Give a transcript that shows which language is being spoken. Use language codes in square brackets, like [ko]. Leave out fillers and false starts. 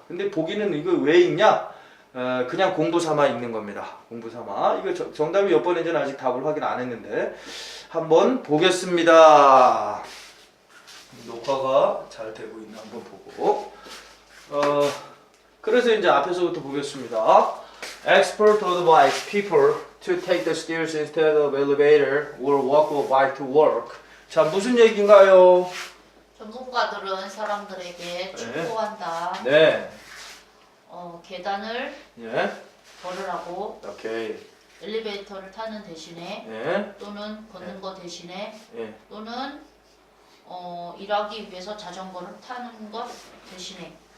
[ko] 근데 보기는 이거 왜 읽냐? 그냥 공부 삼아 읽는 겁니다. 공부 삼아. 이거 정답이 몇 번인지는 아직 답을 확인 안 했는데 한번 보겠습니다. 녹화가 잘 되고 있나 한번 보고. 그래서 이제 앞에서부터 보겠습니다. [en] Expert advise people to take the stairs instead of elevator or walk or bike to work. [ko] 자, 무슨 얘기인가요? 전문가들은 사람들에게 충고한다. 네. 계단을 예. 걸으라고 오케이. 엘리베이터를 타는 대신에 예. 또는 걷는 거 대신에 예. 또는 일하기 위해서 자전거를 타는 것 대신에.